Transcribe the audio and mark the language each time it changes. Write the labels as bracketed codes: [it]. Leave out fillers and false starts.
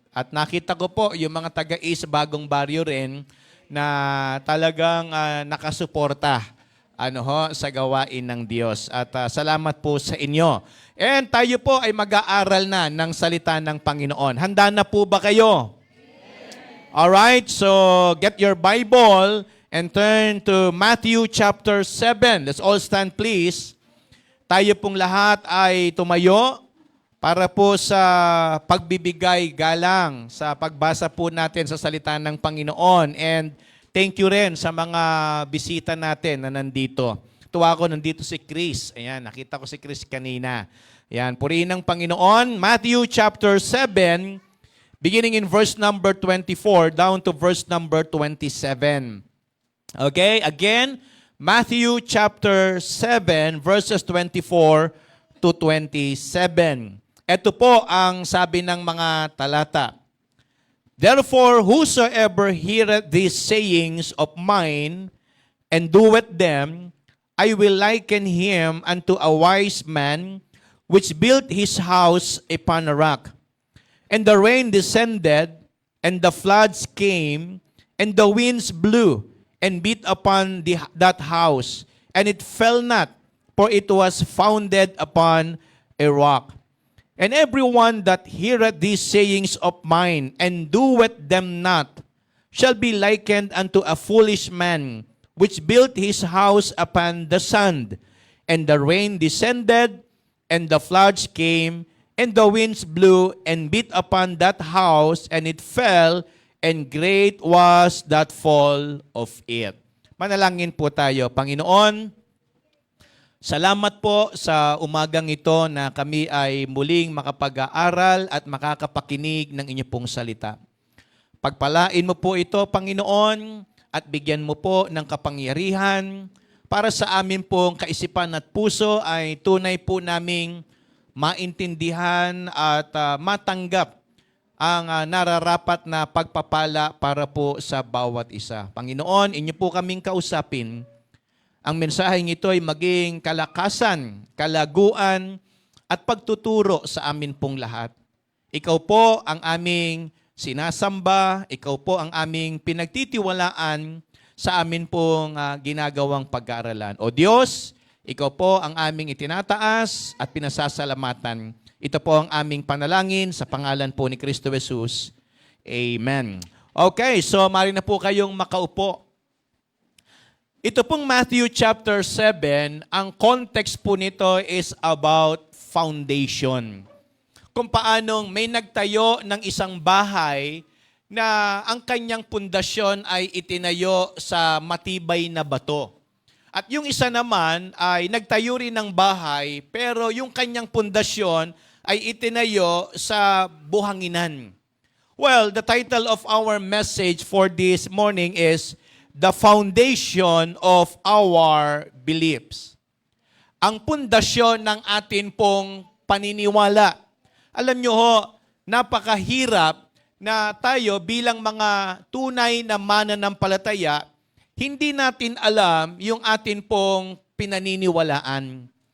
[tl] At nakita ko po yung mga taga-East Bagong Baryo rin na talagang nakasuporta sa gawain ng Diyos. At salamat po sa inyo. And tayo po ay mag-aaral na ng salita ng Panginoon. Handa na po ba kayo? [en] Alright, so get your Bible and turn to Matthew chapter 7. Let's all stand please. [tl] Tayo pong lahat ay tumayo para po sa pagbibigay galang sa pagbasa po natin sa salita ng Panginoon. [en] And thank you [tl] rin sa mga bisita natin na nandito. Tuwa ko, nandito si Chris. Ayan, nakita ko si Chris kanina. Ayan, purihin ng Panginoon. [en] Matthew chapter 7, beginning in verse number 24 down to verse number 27. Okay, again, Matthew chapter 7, verses 24 to 27. [tl] Ito po ang sabi ng mga talata. [en] Therefore, whosoever heareth these sayings of mine, and doeth them, I will liken him unto a wise man, which built his house upon a rock. And the rain descended, and the floods came, and the winds blew, and beat upon that house, and it fell not, for it was founded upon a rock. And everyone that heareth these sayings of mine, and doeth them not, shall be likened unto a foolish man, which built his house upon the sand. And the rain descended, and the floods came, and the winds blew, and beat upon that house, and it fell, and great was that fall of it. [tl] Manalangin po tayo. Panginoon, salamat po sa umagang ito na kami ay muling makapag-aaral at makakapakinig ng inyo pong salita. Pagpalain mo po ito, Panginoon, at bigyan mo po ng kapangyarihan para sa amin pong kaisipan at puso ay tunay po naming maintindihan at matanggap ang nararapat na pagpapala para po sa bawat isa. Panginoon, inyo po kaming kausapin. Ang mensaheng ito ay maging kalakasan, kalaguan, at pagtuturo sa amin pong lahat. Ikaw po ang aming sinasamba, ikaw po ang aming pinagtitiwalaan sa amin pong ginagawang pag-aaralan. O Diyos, ikaw po ang aming itinataas at pinasasalamatan. Ito po ang aming panalangin sa pangalan po ni Kristo Jesus. Amen. Okay, so mari na po kayong makaupo. Ito pong Matthew chapter 7, ang context po nito [en] is about foundation. [tl] Kung paanong may nagtayo ng isang bahay na ang kanyang pundasyon ay itinayo sa matibay na bato. At yung isa naman ay nagtayo rin ng bahay pero yung kanyang pundasyon ay itinayo sa buhanginan. [en] Well, the title of our message for this morning is The Foundation of Our Beliefs. [tl] Ang pundasyon ng atin pong paniniwala. Alam nyo ho, napakahirap na tayo bilang mga tunay na mananampalataya, hindi natin alam yung atin pong pinaniniwalaan.